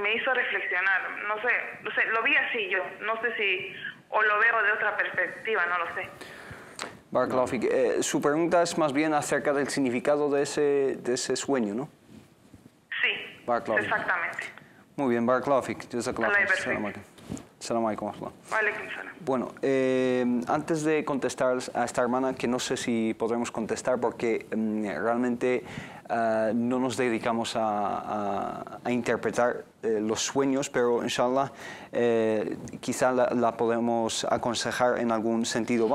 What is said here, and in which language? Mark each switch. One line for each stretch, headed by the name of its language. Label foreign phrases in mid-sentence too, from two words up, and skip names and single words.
Spanish: Me hizo reflexionar. No sé, lo vi así yo. No sé si o lo veo de otra perspectiva, no lo sé.
Arabic: بارك الله فيك.
Spanish: Su pregunta es más bien acerca del significado de ese sueño, ¿no? Sí,
Arabic: بارك الله فيك.
Spanish: exactamente. Muy bien,
Arabic: بارك الله فيك. جزاك الله Allah khair. yabarak. السلام عليكم. عليكم السلام.
Spanish: Bueno, antes de contestar a esta hermana, que no sé si podremos contestar porque realmente no nos dedicamos a interpretar los sueños, pero inshallah quizá la podemos aconsejar en algún sentido.